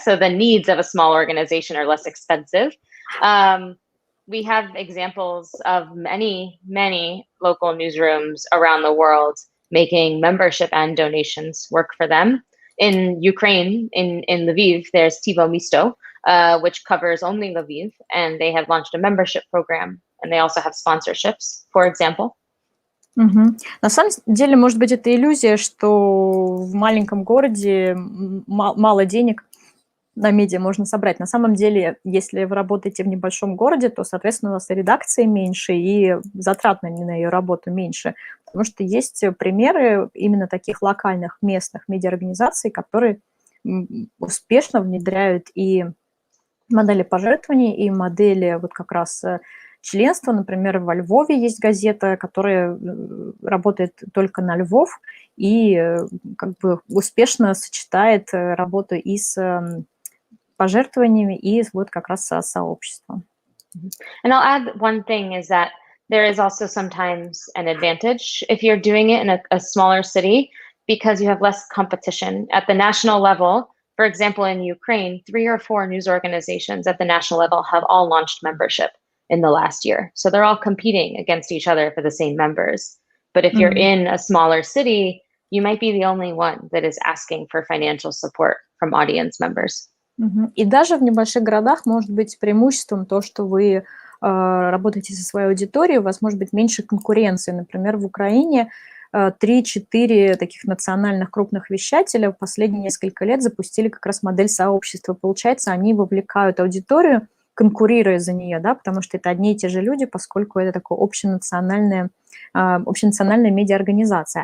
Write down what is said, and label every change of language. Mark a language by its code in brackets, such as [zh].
[en] So the needs of a small organization are less expensive. We have examples of many local newsrooms around the world making membership and donations work for them. In Ukraine, in Lviv, there's Tivo Misto, which covers only Lviv, and they have launched a membership program, and they also have sponsorships, for example. [ru] На самом деле, может быть, это иллюзия, что в маленьком городе мало денег на медиа можно собрать. На самом деле, если вы работаете в небольшом городе, то, соответственно, у вас и редакции меньше, и затрат на ее работу меньше. Потому что есть примеры именно таких локальных, местных медиаорганизаций, которые успешно внедряют и модели пожертвований, и модели вот как раз членства. Например, во Львове есть газета, которая работает только на Львов и как бы успешно сочетает работу и с пожертвованиями, и вот как раз со сообществом. [en] And I'll add one thing is that there is also sometimes an advantage if you're doing it in a smaller city because you have less competition. At the national level, for example, in Ukraine, 3 or 4 news organizations at the national level have all launched membership in the last year. So they're all competing against each other for the same members. But if you're in a smaller city, you might be the only one that is asking for financial support from audience members. [ru] И даже в небольших городах может быть преимуществом то, что вы работаете со своей аудиторией, у вас может быть меньше конкуренции. Например, в Украине 3-4 таких национальных крупных вещателя в последние несколько лет запустили как раз модель сообщества. Получается, они вовлекают аудиторию, конкурируя за нее, да, потому что это одни и те же люди, поскольку это такая общенациональная медиаорганизация.